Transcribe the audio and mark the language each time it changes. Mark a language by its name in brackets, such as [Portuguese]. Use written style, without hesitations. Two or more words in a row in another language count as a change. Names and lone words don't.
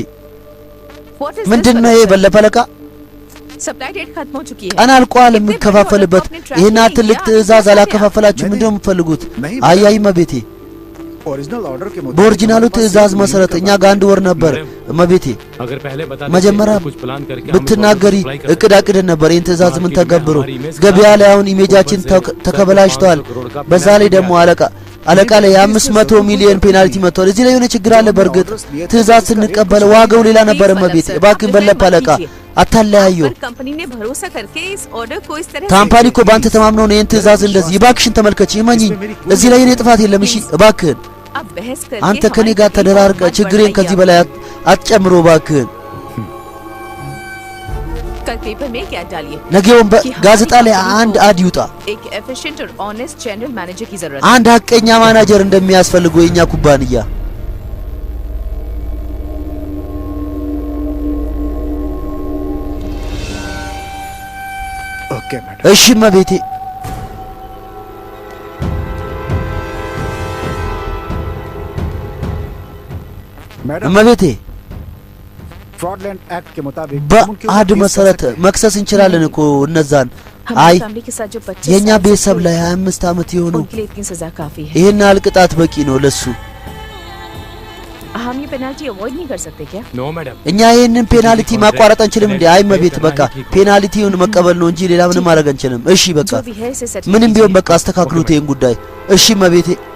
[English] What is [Amharic] ምንድነው ይሄ በለፈ አለቃ? [English] supply date [Hindi] खत्म हो चुकी है। [Amharic] ቀን አልቋል የምከፋፈልበት። ይሄን ትልቅ ትዕዛዝ አላከፋፈላችሁ ምንድነው የምትፈልጉት? አያይ መቤቴ [English] original order [Hindi] के मुताबिक [Amharic] በኦሪጂናሉ ትዕዛዝ መሰረት እኛ ጋር 1 ወር ነበር እመቤቴ። [Hindi] अगर पहले बता [Amharic] መጀመሪያ [Hindi] कुछ प्लान करके [Amharic] ብትናገሪ እቅድ አቅደን ነበር ይሄን ትዕዛዝ ምን ተገብሮ። ገበያ ላይ አሁን ኢሜጃችን ተከበላሽቷል። በዛ ላይ ደግሞ አለቃ ላይ 500 ሚሊዮን ፔናልቲ መጥቷል። እዚህ ላይ የሆነ ችግር አለ። በርግጥ ትዕዛዝ ስንቀበል ዋጋው ሌላ ነበር እመቤቴ። እባክህን በለፈ አለቃ አታለያዩ። [Hindi] पर कंपनी ने भरोसा करके इस ऑर्डर को इस तरह [Amharic] ካምፓኒ እኮ ባንተ ተማምነው ነው ይሄን ትዕዛዝ እንደዚህ። እባክሽን ተመልከቺ እመኚኝ፣ እዚህ ላይ የኔ ጥፋት የለም። እሺ እባክህን [Hindi] अब बहस करके [Amharic] አንተ ከኔ ጋር ተደራርቀ ችግሬን ከዚህ በላይ አትጨምሮ እባክህን። [Hindi] कल पेपर में क्या डालिए [Amharic] ነገውን በጋዜጣ ላይ አንድ አድ ይውጣ። [Hindi] एक एफिशिएंट और [English] honest general manager [Hindi] की जरूरत [Amharic] አንድ ሀቀኛ ማናጀር እንደሚያስፈልገው የኛ ኩባንያ። [English] okay madam [Amharic] እሺ እመቤቴ [Hindi] मैडम [Amharic] እመቤቴ [Hindi] फ्रॉडलैंड एक्ट के मुताबिक [Amharic] በአድ መሰረት መክሰስ እንችላለን እኮ እነዛን። አይ [Hindi] हमारी फैमिली के साथ जो 25 [Amharic] የኛ [Hindi] साल से [Amharic] ቤተሰብ [Hindi] कोई- [Amharic] ላይ 25 ዓመት የሆነው [Hindi] उनके लिए इतनी सजा काफी है। [Amharic] ይሄን ያህል ቅጣት በቂ ነው ለሱ። [Hindi] हम ये पेनल्टी अवॉइड नहीं कर सकते क्या? [English] no madam [Amharic] እኛ ይሄንን ፔናልቲ ማቋረጥ አንችልም እንዴ? አይ መቤት በቃ ፔናልቲውን መቀበል ነው እንጂ ሌላ ምንም ማድረግ አንችልም። እሺ በቃ [Hindi] जो भी है इसे सेटल [Amharic] ምንም ቢሆን [Hindi] कीजिए। [Amharic] በቃ አስተካክሉት ይሄን ጉዳይ። እሺ መቤቴ